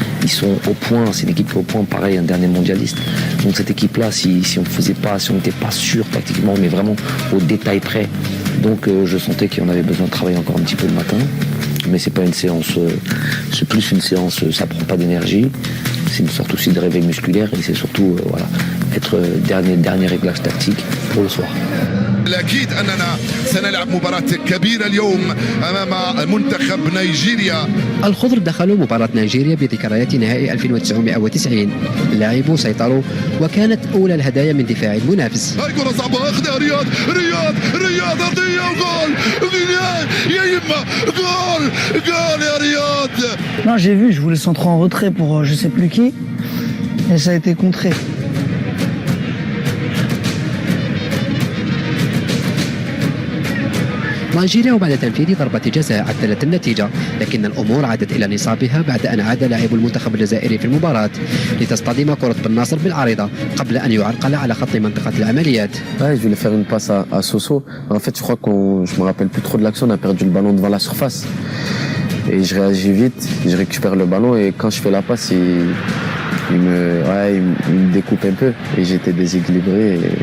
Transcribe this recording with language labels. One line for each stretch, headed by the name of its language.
French: Ils sont au point, c'est une équipe qui est au point, pareil, un dernier mondialiste. Donc cette équipe-là, si on n'était pas sûr tactiquement, mais vraiment au détail près, donc je sentais qu'il y en avait besoin de travailler encore un petit peu le matin. Mais c'est pas une séance, c'est plus une séance, ça prend pas d'énergie. C'est une sorte aussi de réveil musculaire et c'est surtout être dernier réglage tactique pour le soir.
Arabic: الأكيد أننا سنلعب مباراة كبيرة اليوم أمام منتخب نيجيريا. الخضر دخلوا مباراة نيجيريا بذكريات نهائي 1990. اللاعبون سيطروا وكانت أولى الهدايا من دفاع المنافس. هاي كرة صعبة أخذها رياض أرضية وجول يا يما جول يا رياض.
French: Non, j'ai vu, je voulais centrer en retrait pour je sais plus qui, et ça a été contré.
Arabic: نيجيريا وبعد تنفيذ ضربة جزاء عدلت النتيجة، لكن الأمور عادت إلى نصابها بعد أن عاد لاعب المنتخب الجزائري في المباراة لتصطدم كرة بن ناصر بالعارضة قبل أن يعرقل على خط منطقة العمليات.
French: Ouais, je voulais faire une passe à Soso. En fait, je crois je me rappelle plus trop de l'action. On a perdu le ballon devant la surface. Et je réagis vite, je récupère le ballon et quand je fais la passe, il me découpe un peu et j'étais déséquilibré.